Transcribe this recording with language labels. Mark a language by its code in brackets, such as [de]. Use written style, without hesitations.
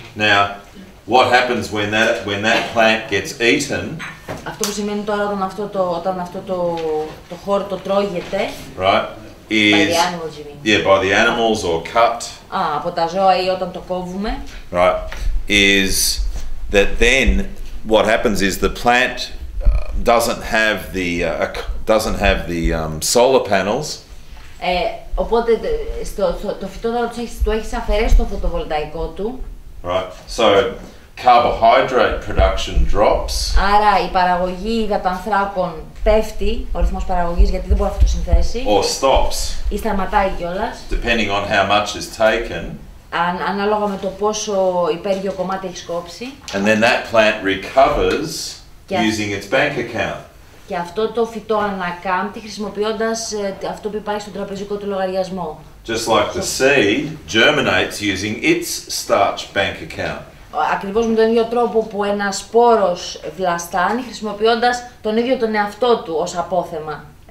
[en] Now, what happens when that plant gets eaten? [el] Αυτό που σημαίνει τώρα όταν αυτό το χόρτο τρώγεται. [en] Right. By the animals, you mean? By the animals or cut. [el] Από τα ζώα ή όταν το κόβουμε. [en] Right. Is that then what happens is the plant doesn't have the solar panels. [el] Οπότε το φυτό του έχει αφαιρέσει το φωτοβολταϊκό του. [en] Right. So carbohydrate production drops. [el] Άρα η παραγωγή υδατανθράκων πέφτει, ο ρυθμός παραγωγής, γιατί δεν μπορεί να αυτοσυνθέσει. [en] Or stops. [el] Ή σταματάει κιόλας. [en] Depending on how much is taken. [el] Ανάλογα με το πόσο υπέργειο κομμάτι έχει κόψει. [en] And then that plant recovers using its bank account. [el] Και αυτό το φυτό ανακάμπτει χρησιμοποιώντας αυτό που υπάρχει στον τραπεζικό του λογαριασμό. [en] Just like the seed germinates using its starch bank account. [el] Ακριβώς με τον ίδιο τρόπο που ένας σπόρος βλαστάνει χρησιμοποιώντας τον ίδιο τον εαυτό του ως απόθεμα.